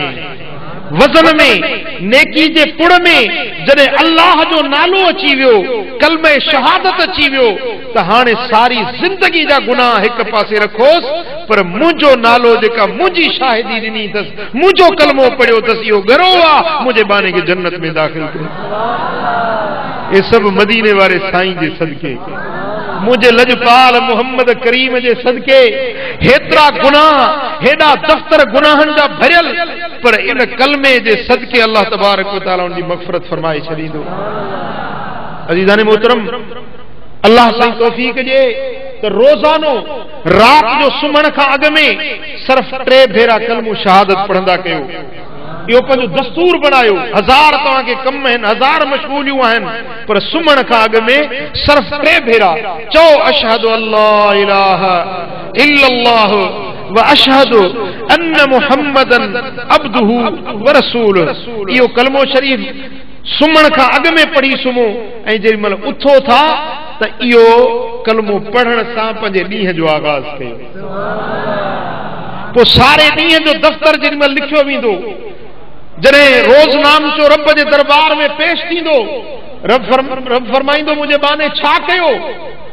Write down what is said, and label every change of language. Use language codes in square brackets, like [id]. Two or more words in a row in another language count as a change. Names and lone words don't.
[sd] वज़न में नेकी जे पुड़ में जॾहिं अल्लाह जो नालो अची वियो, कलमे शहादत अची वियो, त हाणे सारी ज़िंदगी जा गुनाह हिक पासे रखोसि, पर मुंहिंजो नालो जेका मुंहिंजी शाहिदी ॾिनी अथसि, मुंहिंजो कलमो पढ़ियो अथसि, इहो गरो आहे मुंहिंजे बाने खे जन्नत में दाख़िल कयो। ये सभु मदीने वारे साईं जे सदके, मुझे लजपाल मोहम्मद करीम जे सदके हेतरा गुनाह, हेडा दफ्तर गुनाहन जा भरियल, पर इन कलमे जे सदके अल्लाह [ar] تبارك وتعالى [sd] उनकी मग़फ़िरत फरमाए छॾींदो। अज़ीज़ान मोहतरम, अल्लाह साईं तौफ़ीक़ जे त रोज़ानो रात जो सुम्हण खां अॻु में सिर्फ़ 3 भेरा कलमो शहादत पढ़ंदा कयो। इहो पंहिंजो दस्तूर बनायो। 1000 तव्हांखे कम आहिनि, 1000 मशगूलियूं आहिनि, पर सुम्हण खां अॻु में सिर्फ़ 3 भेरा चओ [ar] أشهد أن لا إله إلا الله وأشهد أن محمدا عبده ورسوله. [sd] इहो कलमो शरीफ़ सुम्हण खां अॻु में पढ़ी सुम्हो ऐं जेॾीमहिल उथो था त इहो कलमो पढ़ण सां पंहिंजे ॾींहं जो आगाज़ कयो। पोइ सारे ॾींहं जो दफ़्तर जेॾीमहिल लिखियो वेंदो, जॾहिं रोज़नाम जो रब जे दरबार में पेश थींदो, रब फरमाईंदो मुंहिंजे बाने छा कयो?